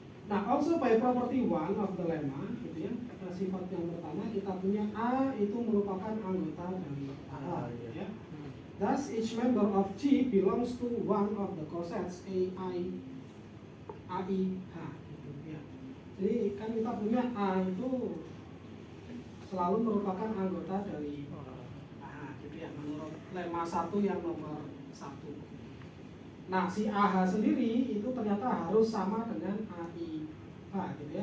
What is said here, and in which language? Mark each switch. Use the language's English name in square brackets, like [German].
[Indonesian] Nah, [English] also by property one of the lemma [Indonesian] gitu ya. Kata sifat yang pertama kita punya A itu merupakan anggota dari AH ya. [English] Thus, each member of G belongs to one of the cosets AI, AIH. [Indonesian] Gitu, ya. Jadi kan kita punya A itu selalu merupakan anggota dari AH, gitu ya. Menurut lemma 1 yang nomor 1. Nah, si AH sendiri itu ternyata harus sama dengan AIH, gitu ya.